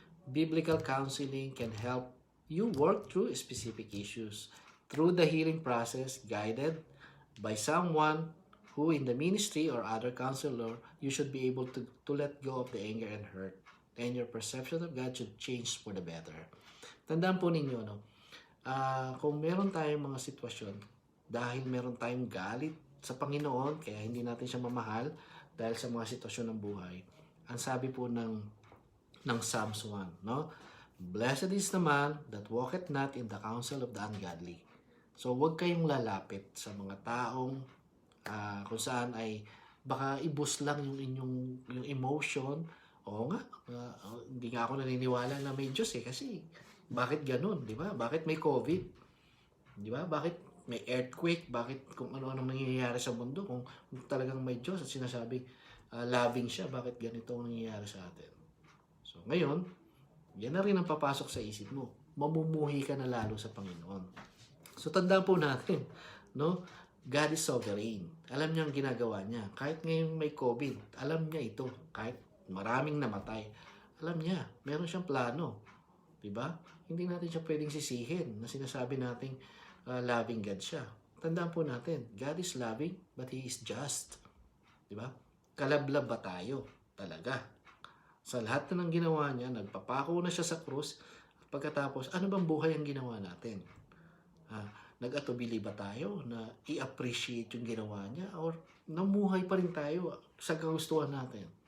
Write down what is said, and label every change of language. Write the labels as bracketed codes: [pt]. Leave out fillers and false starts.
[en] Biblical counseling can help you work through specific issues through the healing process, guided by someone who in the ministry or other counselor. You should be able to let go of the anger and hurt, and your perception of God should change for the better. [tl] Tandaan po ninyo, no? Kung meron tayong mga sitwasyon, dahil meron tayong galit sa Panginoon, kaya hindi natin siya mamahal, dahil sa mga sitwasyon ng buhay, ang sabi po ng Psalms 1, no? [en] Blessed is the man that walketh not in the counsel of the ungodly. [tl] So, huwag kayong lalapit sa mga taong kung saan ay baka i-boost lang yung emotion. Oo nga, hindi nga ako naniniwala na may Diyos kasi bakit ganun, di ba? Bakit may COVID? Di ba? Bakit may earthquake? Bakit kung ano-anong nangyayari sa mundo? Kung talagang may Diyos at sinasabing loving siya, bakit ganito ang nangyayari sa atin? So, ngayon, yan na rin ang papasok sa isip mo. Mamumuhi ka na lalo sa Panginoon. So, tandaan po natin, no? [en] God is sovereign. [tl] Alam niya ang ginagawa niya. Kahit ngayon may COVID, alam niya ito. Kahit maraming namatay, alam niya. Meron siyang plano. Diba? Hindi natin siya pwedeng sisihin na sinasabi nating loving God siya. Tandaan po natin, [en] God is loving, but He is just. [tl] Diba? Kalablab ba tayo? Talaga. Sa lahat na ng ginawa niya, nagpapako na siya sa krus, at pagkatapos, ano bang buhay ang ginawa natin? Nag-atubili ba tayo na i-appreciate yung ginawa niya, or namuhay pa rin tayo sa kagustuhan natin?